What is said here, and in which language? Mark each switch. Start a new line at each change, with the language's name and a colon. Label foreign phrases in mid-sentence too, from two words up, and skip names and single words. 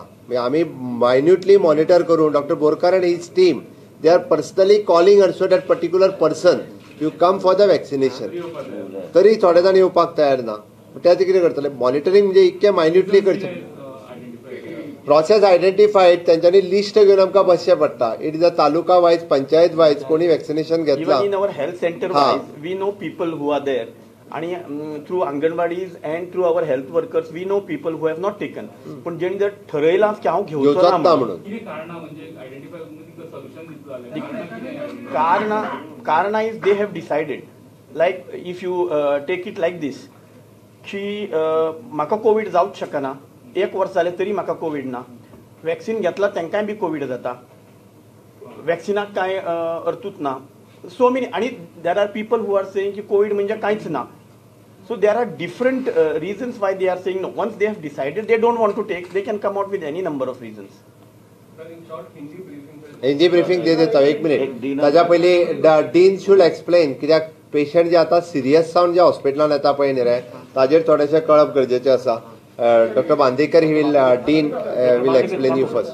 English: आमी minutely monitor करून Doctor Borkar and his team they are personally calling also that particular person you come for the vaccination.
Konkani: तरी थोडे जाण येवपाक तयार ना. त्या कितें करतले, मॉनिटरींग म्हणजे इतकें मायन्युटली करचें. प्रोसेस आयडेंटिफायड, तेंच्यांनी लिस्ट घेवन आमकां बसचें पडटा.
English: It is a taluka wise, panchayat wise
Konkani: कोणी वॅक्सिनेशन घेतला.
English: In our health centre wise we know people who are there आणि through anganwadis and through our health workers we know people who have not taken.
Konkani: पण जेणी जर ठरयलां की हांव घेवचो ना म्हणून, कारणां
English: is they have decided. Like if you take it like this
Konkani: की म्हाका कोवीड जावंच शकना, 1 वर्ष जालें तरी म्हाका कोवीड ना, वॅक्सिन घेतला तांकांय बी कोवीड जाता, वॅक्सिनाक कांय अर्थूच ना.
English: So many आणि there are people who are saying
Konkani: की कोवीड म्हणजे कांयच ना.
English: So there are different reasons why they are saying no. Once they have decided they don't want to take, they can come out with any number of reasons.
Konkani: हिंदी ब्रिफिंग ते दिता. 1 मिनिट, ताज्या पयलीं
English: Dean should explain,
Konkani: कित्याक पेशंट जे आतां सिरियस जावन जे हॉस्पिटलांत येता पळय न्ही रे, ताजेर थोडेशें कळप गरजेचें आसा.
English: Doctor Bandekar he will Dean will explain you first.